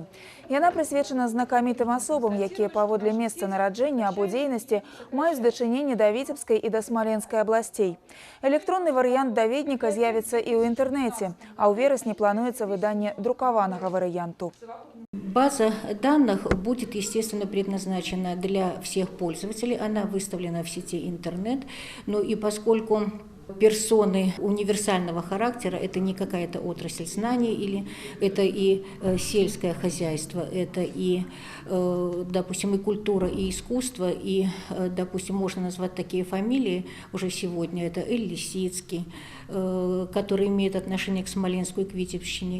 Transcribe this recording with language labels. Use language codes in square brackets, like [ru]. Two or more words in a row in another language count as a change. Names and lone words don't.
[be] Яна прысвечана знакамітым асобам, якія паводле месца нараджэння або дзейнасці маюць дачыненне да Віцебскай і да Смаленскай абласцей. Электронны варыянт даведніка з'явіцца і ў інтэрнэце, а ў верасні плануецца выданне друкаванага варыянту. [ru] База данных будет, естественно, предназначена для всех пользователей. Она выставлена в сети интернет. Ну и поскольку персоны универсального характера, это не какая-то отрасль знаний, или это и сельское хозяйство, это и, допустим, и культура, и искусство, и, допустим, можно назвать такие фамилии уже сегодня, это Эль Лисицкий, который имеет отношение к Смоленску и к Витебщине.